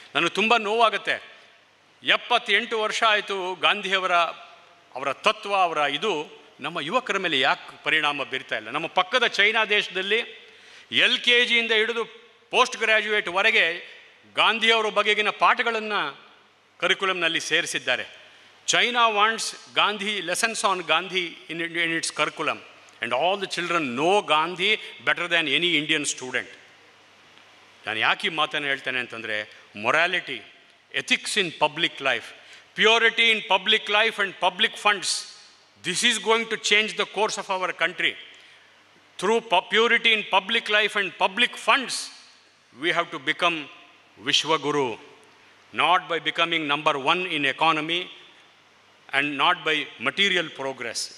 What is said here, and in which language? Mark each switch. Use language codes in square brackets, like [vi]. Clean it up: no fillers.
[kn] ನನಗೆ ತುಂಬ ನೋವಾಗುತ್ತೆ. 78 ವರ್ಷ ಆಯಿತು ಗಾಂಧಿಯವರ ತತ್ವ, ಅವರ ಇದು ನಮ್ಮ ಯುವಕರ ಮೇಲೆ ಯಾಕೆ ಪರಿಣಾಮ ಬೀರ್ತಾ ಇಲ್ಲ? ನಮ್ಮ ಪಕ್ಕದ ಚೈನಾ ದೇಶದಲ್ಲಿ LKG ಇಂದ ಹಿಡಿದು ಪೋಸ್ಟ್ ಗ್ರ್ಯಾಜುಯೇಟ್ವರೆಗೆ ಗಾಂಧಿಯವರ ಬಗೆಗಿನ ಪಾಠಗಳನ್ನು ಕರಿಕ್ಯುಲಮ್ನಲ್ಲಿ ಸೇರಿಸಿದ್ದಾರೆ. [en] China wants Gandhi, lessons on Gandhi in its curriculum, and all the children know Gandhi better than any Indian student. [kn] ನಾನು ಯಾಕೆ ಈ ಮಾತನ್ನು ಹೇಳ್ತೇನೆ ಅಂತಂದರೆ, [en] Morality, ethics in public life, purity in public life and public funds, this is going to change the course of our country. Through purity in public life and public funds, we have to become ವಿಶ್ವಗುರು, not by becoming number 1 in economy and not by material progress.